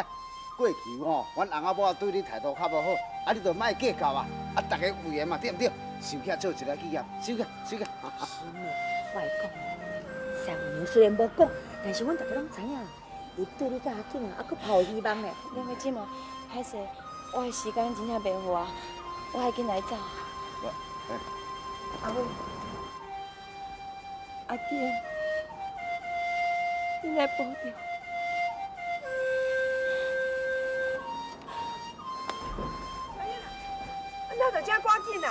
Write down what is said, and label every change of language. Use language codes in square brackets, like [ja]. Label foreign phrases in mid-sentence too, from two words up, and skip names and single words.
[nan] 过去吼，阮翁仔某对你态度较无好，啊，你就莫计较啊！啊，大家有缘嘛，对唔对？收起做一个纪念，收起，收起。师妹，我来讲，三娘虽然无讲，但是阮大家拢知影，伊对你甲阿景啊，还佫抱有希望咧。两个姊妹，歹势，我的时间真正袂好啊，我爱紧来走。阿母，阿健，你来保重。那就真赶紧啊！